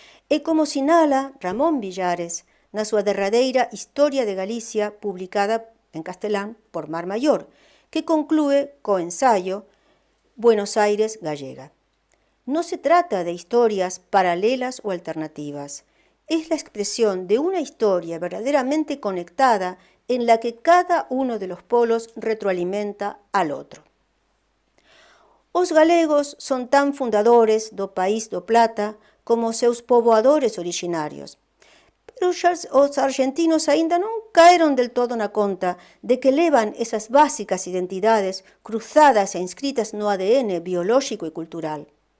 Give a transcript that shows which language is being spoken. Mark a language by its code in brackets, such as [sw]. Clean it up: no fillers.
[gl] E como sinala Ramón Villares na súa derradeira Historia de Galicia, publicada en castelán por Mar Mayor, que conclúe co ensayo Buenos Aires gallega. [es] No se trata de historias paralelas o alternativas, es la expresión de una historia verdaderamente conectada en la que cada uno de los polos retroalimenta al otro. [gl] Os galegos son tan fundadores do país do Plata como os seus poboadores orixinarios, pero os argentinos aínda non caeron del todo na conta de que levan esas básicas identidades cruzadas e inscritas no ADN biolóxico e cultural.